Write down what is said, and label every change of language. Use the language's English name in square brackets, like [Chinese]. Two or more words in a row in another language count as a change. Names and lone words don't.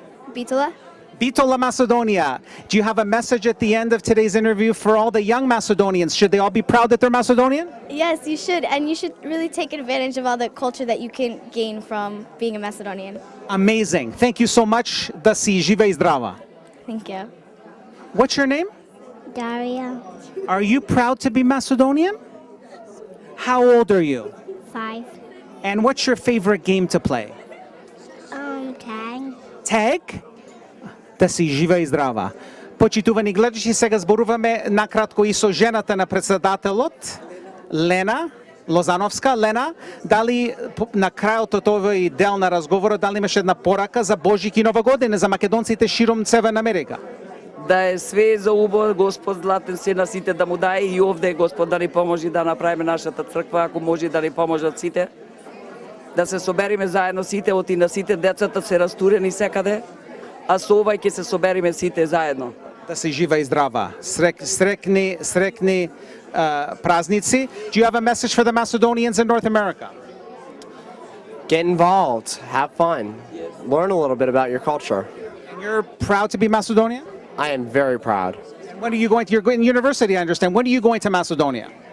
[English] Bitola? Bitola, Macedonia. Do you have a message at the end of today's interview for all the young Macedonians? Should they all be proud that they're Macedonian? Yes, you should, and you should really take advantage of all the culture that you can gain from being a Macedonian. Amazing. Thank you so much. [Macedonian] Да си жива и здрава. [English] Thank you. What's your name? Daria. Are you proud to be Macedonian? How old are you? 5. And what's your favorite game to play? Tag. Tag? [Macedonian] Да си жива и здрава. Почитувани гледачи, сега зборуваме накратко и со жената на председателот, Лена Лозановска. Лена, дали на крајот од овој дел на разговорот, дали имаш една порака за Божик и Нова година за македонците широм Северна Америка? Да е све за убо, Господ златен се на сите да му даде и овде Господ да ни поможи да направиме нашата црква, ако може да ни поможат сите. Да се собериме заедно сите, оти на сите децата се растурени секаде, а со ова ќе се собериме сите заедно. Да си жива и здрава. Срекни praznici. [English] Do you have a message for the Macedonians in North America? Get involved, have fun, learn a little bit about your culture. And you're proud to be Macedonian? I am very proud. And when are you going to, you're going to university, I understand. When are you going to Macedonia?